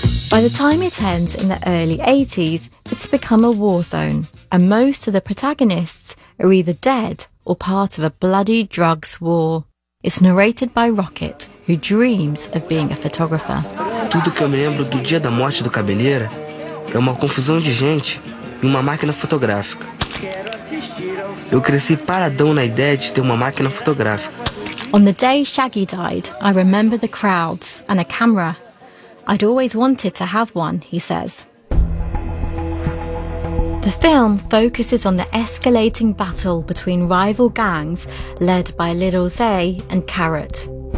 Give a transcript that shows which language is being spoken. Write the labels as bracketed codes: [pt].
[en] By the time it ends in the early 80s, it's become a war zone, and most of the protagonists are either dead or part of a bloody drugs war. It's narrated by Rocket, who dreams of being a photographer. [pt] Tudo que eu me lembro do dia da morte do Cabeleira é uma confusão de gente e uma máquina fotográfica. Eu cresci paradão na ideia de ter uma máquina fotográfica. [en] On the day Shaggy died, I remember the crowds and a camera. I'd always wanted to have one, he says. The film focuses on the escalating battle between rival gangs led by Le Rosé and Carrot.